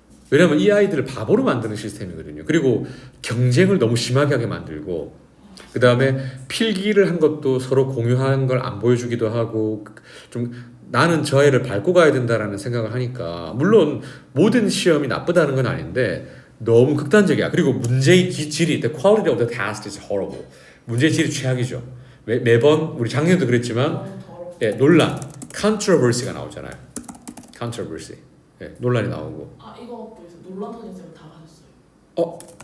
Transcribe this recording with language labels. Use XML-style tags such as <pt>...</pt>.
<ko>왜냐면 이 아이들을 바보로 만드는 시스템이거든요. 그리고 경쟁을 너무 심하게 하게 만들고, 그 다음에 필기를 한 것도 서로 공유한 걸 안 보여주기도 하고, 좀 나는 저 애를 밟고 가야 된다라는 생각을 하니까, 물론 모든 시험이 나쁘다는 건 아닌데 너무 극단적이야. 그리고 문제의 질이</ko> <en>the quality of the test is horrible.</en> <ko>문제의 질이 최악이죠. 매번 우리 작년도 그랬지만 예, 논란, controversy가 나오잖아요. controversy. 예, 논란이 나오고. 아 이거 그래서 논란 터진 쌤 다 가셨어요.</ko>